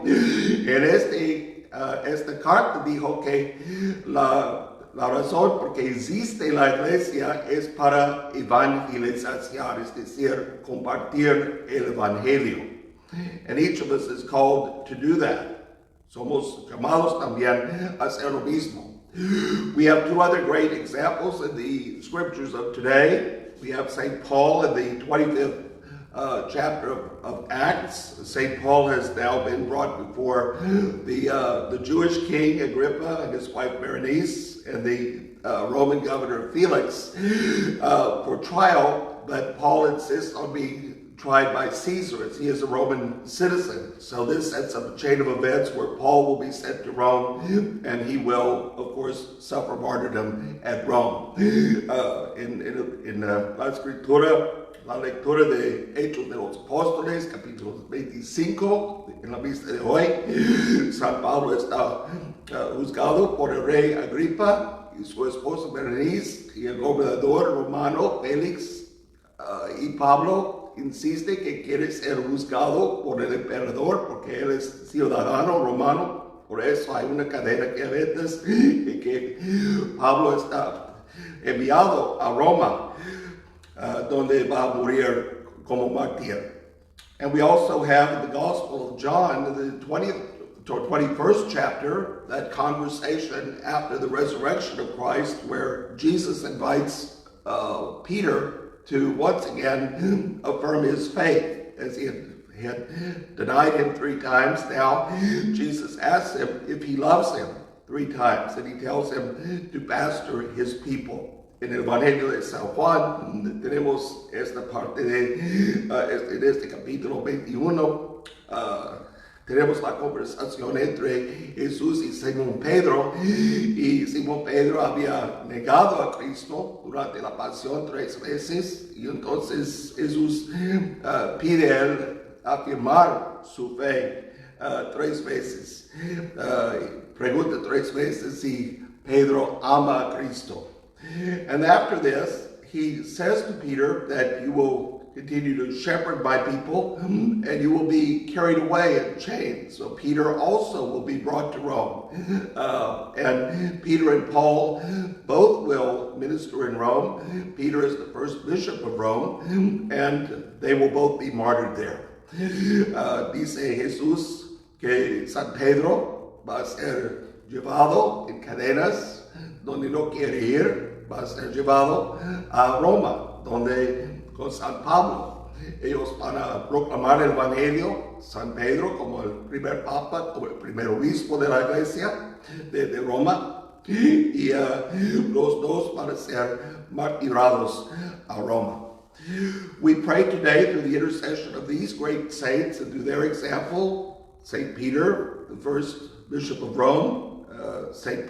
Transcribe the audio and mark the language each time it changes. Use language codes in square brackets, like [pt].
[es] En esta carta dijo que la razón por que existe la iglesia es para evangelizar, es decir, compartir el Evangelio. [en] And each of us is called to do that. [es] Somos llamados también a hacer lo mismo. [en] We have two other great examples in the scriptures of today. We have St. Paul in the 25th chapter of Acts. St. Paul has now been brought before the Jewish king Agrippa and his wife Berenice and the Roman governor Felix for trial, but Paul insists on being tried by Caesar as he is a Roman citizen. So this sets up a chain of events where Paul will be sent to Rome and he will, of course, suffer martyrdom at Rome. [es] In la escritura, la lectura de Hechos de los Apóstoles, capítulo 25, en la vista de hoy, San Pablo está juzgado por el rey Agripa y su esposa Berenice y el gobernador romano Félix, y Pablo insiste que quiere ser juzgado por el emperador porque él es ciudadano romano. Por eso hay una cadena que a veces que Pablo está enviado a Roma, donde va a morir como mártir. [en] And we also have in the Gospel of John, in the 21st chapter, that conversation after the resurrection of Christ where Jesus invites Peter to once again affirm his faith, as he had denied him 3 times. Now Jesus asks him if he loves him 3 times, and he tells him to pastor his people. [es] En el Evangelio de San Juan tenemos esta parte en este capítulo 21. Tenemos la conversación entre Jesús y Simón Pedro, y Simón Pedro había negado a Cristo durante la pasión 3 veces, y entonces Jesús pide a él afirmar su fe 3 veces. Pregunta 3 veces si Pedro ama a Cristo. [en] And after this, he says to Peter that you will continue to shepherd my people, and you will be carried away in chains. So Peter also will be brought to Rome. And Peter and Paul both will minister in Rome. Peter is the first bishop of Rome, and they will both be martyred there. [es] Dice Jesús que San Pedro va a ser llevado en cadenas donde no quiere ir, va a ser llevado a Roma, donde con San Pablo ellos van a proclamar el Evangelio. San Pedro como el primer papa, como el primer obispo de la iglesia de Roma, y los dos van a ser martirados a Roma. [en] We pray today through the intercession of these great saints and through their example, St. Peter, the first bishop of Rome, St.